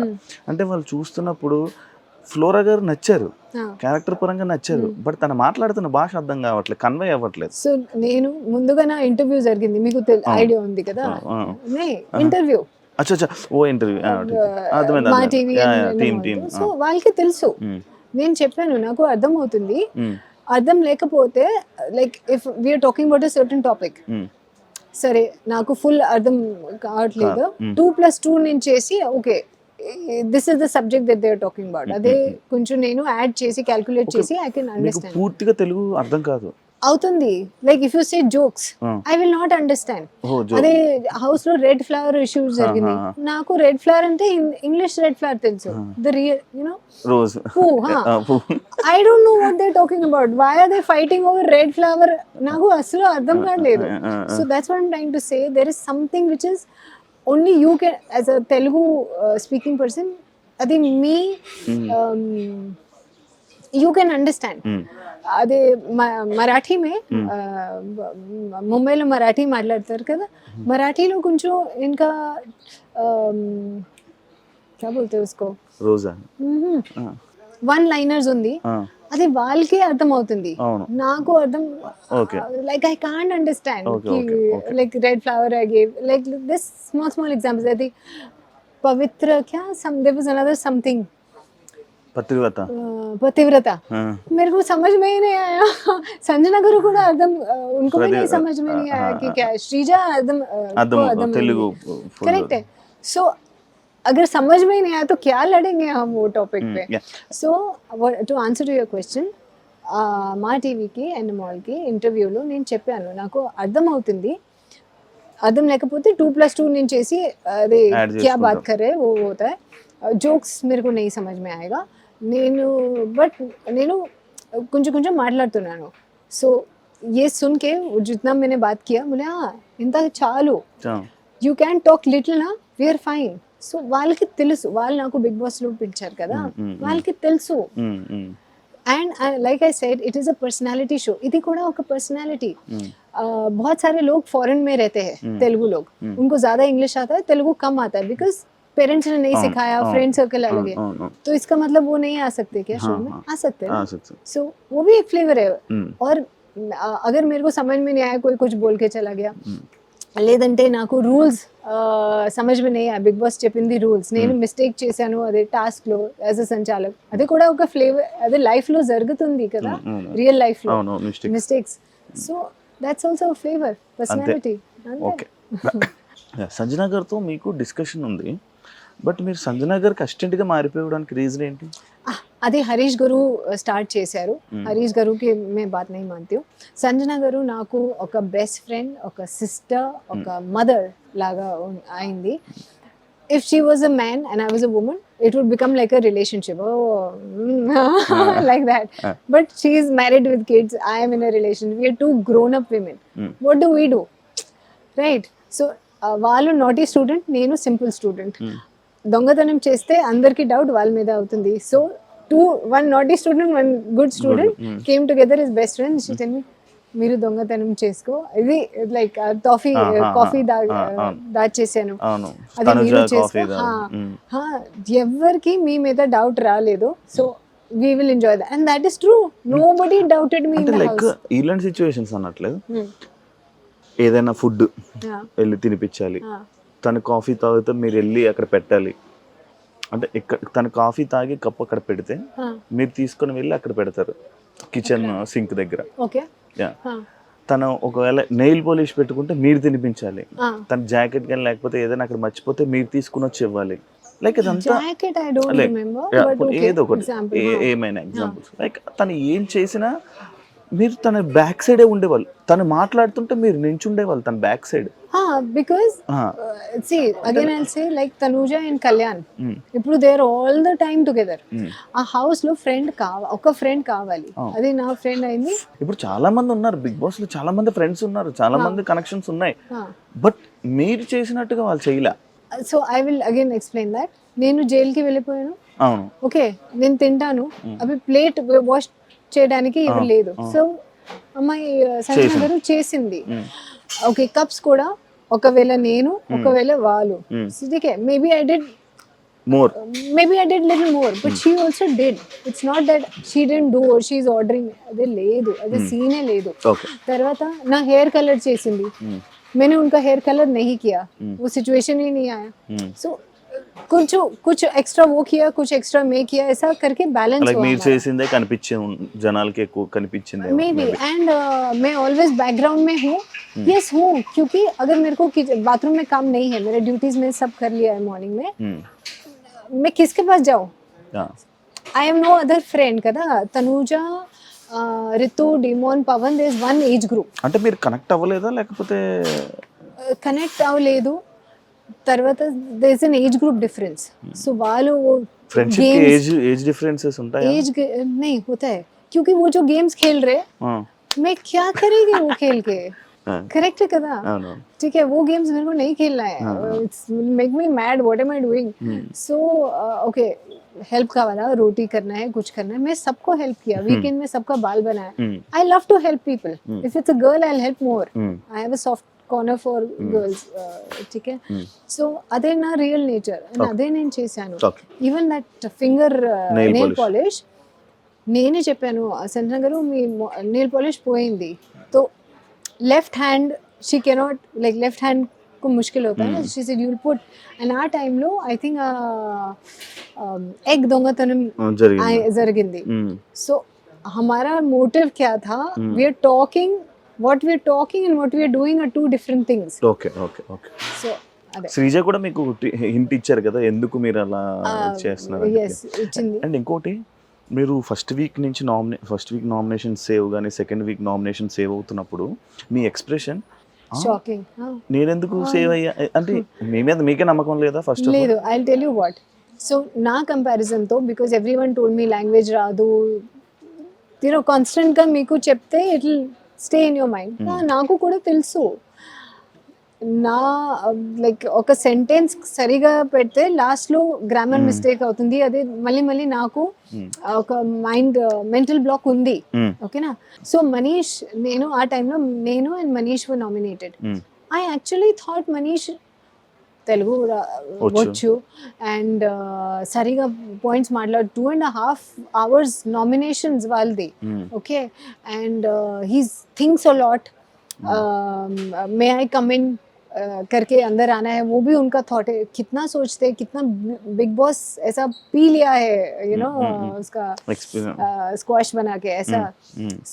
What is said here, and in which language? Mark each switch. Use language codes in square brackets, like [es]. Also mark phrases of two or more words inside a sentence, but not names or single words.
[te] అంటే వాళ్ళు చూస్తున్నప్పుడు ఫ్లోరా గారు నచ్చారు, క్యారెక్టర్ పరంగా నచ్చారు, బట్ తను మాట్లాడుతున్న భాష అర్థం కావట్లేదు, కన్వే అవ్వట్లేదు. సో నేను ముందుగా నా ఇంటర్వ్యూ జరిగింది, మీకు ఐడియా ఉంది కదా ఇంటర్వ్యూ. ఓ ఇంటర్వ్యూ మా టీవీ. సో వాళ్ళకి తెలుసు, నేను చెప్పాను నాకు అర్థం అవుతుంది, అర్థం లేకపోతే [en] like if we're talking about a certain topic, [te] సరే నాకు ఫుల్ అర్థం కావట్లేదు, 2+2 నేను చేసి [en] okay this is the subject that they are talking about, [te] అదే కొంచెం నేను యాడ్ చేసి క్యాల్కులేట్ చేసి [en] I can understand. [te] పూర్తిగా తెలుగు అర్థం కాదు అవుతుంది. [en] like if you say jokes I will not understand. [te] అదే హౌస్ లో [en] red flower issue [te] జరిగింది, నాకు [en] red flower [te] అంటే [en] English red flower [te] తెలుసు, [en] the real you know రోజ్ I don't know what they talking about, why are they fighting over red flower, [te] నాకు అసలు అర్థం కావట్లేదు. [en] so that's what I am trying to say, there is something which is only you can, as a Telugu speaking person, adi me you can understand. [te] అదే మరాఠీ మే ముంబైలో మరాఠీ మాట్లాడతారు కదా, మరాఠీలో కొంచెం ఇంకా [hi] क्या बोलते हैं उसको, [te] రోజా [en] one liners [te] ఉంది, అది వాళ్ళకే అర్థం అవుతుంది, నాకు అర్థం [en] like I can't understand. like red flower I gave like this small examples. [te] అది పవిత్ర [hi] क्या [en] there was another something, [hi] पतिव्रता मेरे को समझ में ही नहीं आया. संजना गुरु को एकदम उनको भी नहीं समझ में नहीं आया कि क्या श्रीजा एकदम तेलुगु करेक्ट है. सो अगर समझ में नहीं आया तो क्या लड़ेंगे हम वो टॉपिक पे. [en] so to answer to your question, [te] మా టీవీకి అండ్ మాల్కి ఇంటర్వ్యూలో నేను చెప్పాను నాకు అర్థం అవుతుంది, అర్థం లేకపోతే 2+2 నేను చేసి అదే [hi] क्या बात करे वो होता है, जोक्स मेरे को नहीं समझ में आएगा. [te] నేను కొంచెం మాట్లాడుతున్నాను. [hi] సో ये सुन के जितना मैंने बात किया बोले हाँ [te] ఇంత చాలు, [en] you can talk little na, we're fine. [te] సో వాళ్ళకి తెలుసు, వాళ్ళు నాకు బిగ్ బాస్ లో పిలిచారు కదా, వాళ్ళకి తెలుసు. [en] అండ్ like I said it is a personality show, [te] ఇది కూడా ఒక पर्सनालिटी. [hi] बहुत सारे लोग फॉरेन में रहते हैं, तेलुगु लोग, उनको ज्यादा इंग्लिश आता है, तेलुगु कम आता है, [en] because parents [hi] ने नहीं सिखाया, [en] friend circle [hi] अलग है, तो इसका मतलब वो नहीं आ सकते क्या शो में? आ सकते हैं. सो वो भी एक फ्लेवर है. और अगर मेरे को समझ में नहीं आया, कोई कुछ बोल के चला गया, [te] లేదంటే నాకు రూల్స్ [hi] समझ में नहीं आया, [te] బిగ్ బాస్ చెప్పింది రూల్స్, నేను మిస్టేక్ చేశాను అదే టాస్క్ లో [en] as a sanchalak, [te] అది కూడా ఒక ఫ్లేవర్, అదే లైఫ్ లో జరుగుతుంది కదా, [en] real life [te] లో మిస్టేక్స్. [en] so that's also flavour personality. ఓకే. [te] సంజన గారితో మీకు డిస్కషన్ ఉంది, బట్ మీరు సంజన గారికి అసిస్టెంట్గా మారిపోవడానికి రీజన్ ఏంటి? అది హరీష్ గారు స్టార్ట్ చేశారు. హరీష్ గారుకి [hi] मैं बात नहीं मानती हूँ. [te] సంజన గారు నాకు ఒక బెస్ట్ ఫ్రెండ్, ఒక సిస్టర్, ఒక మదర్ లాగా అయింది. [en] If she was a man and I was a woman, it would become like a relationship. Like that. But she is married with kids. I am in a relationship. We are two grown-up women. What do we do? Right? So, [te] వాళ్ళు [en] naughty student, [te] నేను [en] simple student. [te] దొంగతనం చేస్తే అందరికి డౌట్ వాళ్ళ మీద అవుతుంది. [en] so one naughty student, one good student came together is best friend. she tell me, [te] మీరు దొంగతనం చేసుకో, ఇది లైక్ కాఫీ దాచేసాను, అది మీరు చేసుకో. ఎవరికి మీ మీద డౌట్ రాలేదు. [en] సో we will enjoy that, and that is true. Nobody doubted me in the లైక్ house. [te] ఇలాంటి సిచ్యువేషన్స్ అన్నట్లేదు, ఏదైనా ఫుడ్ వెళ్ళి తినిపించాలి, తను కాఫీ తాగితే మీరు వెళ్ళి అక్కడ పెట్టాలి. అంటే తను కాఫీ తాగి కప్పు అక్కడ పెడితే మీరు తీసుకొని వెళ్ళి అక్కడ పెడతారు కిచెన్ సింక్ దగ్గర. ఓకే. తను ఒకవేళ నెయిల్ పాలిష్ పెట్టుకుంటే మీరు తినిపించాలి. తన జాకెట్ కానీ లేకపోతే ఏదైనా అక్కడ మర్చిపోతే మీరు తీసుకుని వచ్చి ఇవ్వాలి. లైక్ ఇదంతా ఏదో ఒకటి, ఏమైనా ఎగ్జాంపుల్స్. లైక్ తను ఏం చేసినా మీరు తన బ్యాక్ సైడే ఉండేవాళ్ళు. తను మాట్లాడుతుంటే మీరు నించుండేవాళ్ళు తన బ్యాక్ సైడ్. [en] బికాస్ see again I'll say like Tanuja and Kalyan, ఇప్పుడు they are all the time together. [te] ఆ హౌస్ లో ఒక ఫ్రెండ్ కావాలి, అది నా ఫ్రెండ్ అయింది. ఇప్పుడు చాలా మంది ఉన్నారు బిగ్ బాస్ లో, చాలా మంది ఫ్రెండ్స్ ఉన్నారు, చాలా మంది కనెక్షన్స్ ఉన్నాయి, బట్ మీరు చేసినట్టుగా వాళ్ళు చేయలే. [en] so I will again explain that. [te] నేను జైలుకి వెళ్ళిపోయాను. అవును. ఓకే, నేను తింటాను, అవి [en] plate wash [te] చేయడానికి ఎవరు లేదు. సో అమ్మాయి సంజన గారు చేసింది. ఓకే, కప్స్ కూడా ఒకవేళ నేను, ఒకవేళ వాళ్ళు, [en] maybe I did more, maybe I did little more, but she also did. It's not that she didn't do or she's ordering. [te] అదే లేదు, అదే సీనే లేదు. తర్వాత నా హెయిర్ కలర్ చేసింది, [hi] मैंने उनका [en] hair colour [hi] नहीं किया, वो सिचुएशन ही नहीं आया. So कुछ एक्स्ट्रा वो किया, कुछ एक्स्ट्रा मैं किया, ऐसा करके बैलेंस हुआ. [te] మీరు చేసిందే కనిపించింది జనాలకి, ఎక్కువ కనిపించింది మేబీ. [hi] అండ్ मैं [en] always background [hi] में हूँ. यस हूँ, क्योंकि अगर मेरे को बाथरूम में काम नहीं है, मेरे ड्यूटीज में सब कर लिया है मॉर्निंग में, मैं किसके पास जाऊँ? [en] I am no other friend కదా. తనూజా, రితు, డిమోన్, పవన్, there is one age group. [te] అంటే మీరు కనెక్ట్ అవ్వలేదా, లేకపోతే కనెక్ట్ అవ్వలేదు. [en] తర్వాత there is an age group difference. [te] సో వాళ్ళు [hi] फ्रेंडशिप के [en] age differences [hi] होता है? एज नहीं होता है, क्योंकि वो जो गेम्स खेल रहे, मैं क्या करेगी वो खेल के. करेक्ट है కదా. ठीक है, वो गेम्स मेरे को नहीं खेलना है. [en] it's make me mad, what am I doing. so okay, [hi] हेल्प का वाला रोटी करना है, कुछ करना है, मैं सबको हेल्प किया. वीकेंड में सबका बाल बनाया. [en] I love to help people. if it's a girl I will help more. I have a soft corner for girls. ఠీకే. [te] సో అదే నా [en] real nature, [te] అండ్ అదే నేను చేశాను. [en] even that finger nail polish [te] నేనే చెప్పాను, సంజన గారు మీ [en] nail polish [te] పోయింది, [hi] तो [en] left hand she cannot, like left hand [hi] को मुश्किल होता है. [en] she said you will put. [te] एंड ఆ టైంలో [en] I think egg [te] దొంగతనం జరిగింది. [hi] సో हमारा मोटिव क्या था, [en] we are talking, what we are talking and what we are doing are two different things. okay okay okay. [te] సో అదే శ్రీజ కూడా మీకు హింట్ ఇచ్చారు కదా ఎందుకు మీరు అలా చేస్తున్నారు. yes ఇచ్చింది. అండ్ ఇంకోటి, మీరు [en] first week nomination save [te] కానీ [en] second week nomination save [te] అవుతున్నప్పుడు మీ ఎక్స్ప్రెషన్ షాకింగ్. నేనెందుకు సేవ్ అయ్యా అంటే మీ మీద మీకే నమ్మకం లేదా? ఫస్ట్ లేదు, [en] I will tell you what. [te] సో నా కంపారిజన్తో, బికాజ్ [en] everyone told me language [te] రాదు, కాన్స్టెంట్గా మీకు చెప్తే [en] it will stay in your mind. [te] నాకు కూడా తెలుసు, నా లైక్ ఒక సెంటెన్స్ సరిగా పెడితే లాస్ట్లో [en] grammar mistake [te] అవుతుంది. అదే మళ్ళీ మళ్ళీ నాకు ఒక [en] mental block [te] ఉంది. ఓకేనా. సో మనీష్, నేను ఆ టైంలో నేను అండ్ మనీష్ [en] were nominated. I actually thought మనీష్ [te] తెలుగు వచ్చు [en] అండ్ [te] సరిగా పాయింట్స్ మాట్లాడు. 2.5 hours నామినేషన్స్ వాళ్ళది. ఓకే. [en] and he's thinks a lot, may I come in [hi] करके अंदर आना है, वो भी उनका थॉट है. कितना सोचते, कितना बिग बॉस ऐसा पी लिया है, [en] you know, [hi] उसका स्क्वाश बना के ऐसा.